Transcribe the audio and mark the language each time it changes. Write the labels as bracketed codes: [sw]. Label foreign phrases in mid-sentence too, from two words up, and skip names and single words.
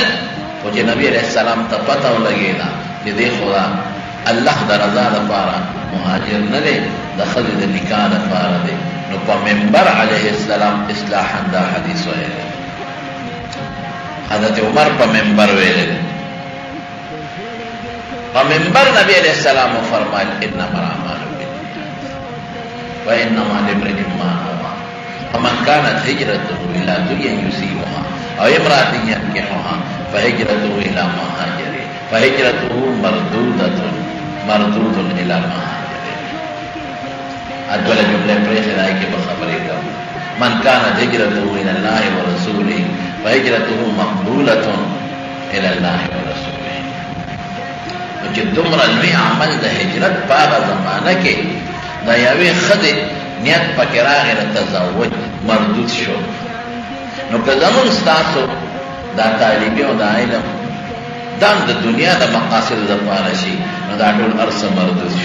[ps] خو چې نبي علیه السلام ته پته ولګېده چې دی خو الله د رضا لپاره مهاجر نه دی، د ښځې د نکاح لپاره دی، نو په منبر علیه السلام اصلاحا دا حدیث ویلی. حضرت عمر په منبر ویلی، په منبر نبی علیه السلام فرمایل [ar] انما الاعمال بالنیات وانما لامرئ ما نوى فمن كانت هجرته الى دنيا يصيبها او امرأة ينكحها فهجرته الى ما هاجر فهجرته مردود الى ما هاجر. [ps] ادوله جمله پرېښې ده کې به خبرې کوم. [ar] من كانت هجرته الى الله ورسوله فهجرته مقبوله الى الله ورسوله. [ps] چې دومره لوی عمل د هجرت په هغه زمانه کې د یوې ښځې نیت پکې راغی د تزوج مردود شو. نو که زمونږ ستاسو دا طالبي او دا علم دا د دنیا د مقاصدو دپاره شي نو دا ټول هر څه مردود شو.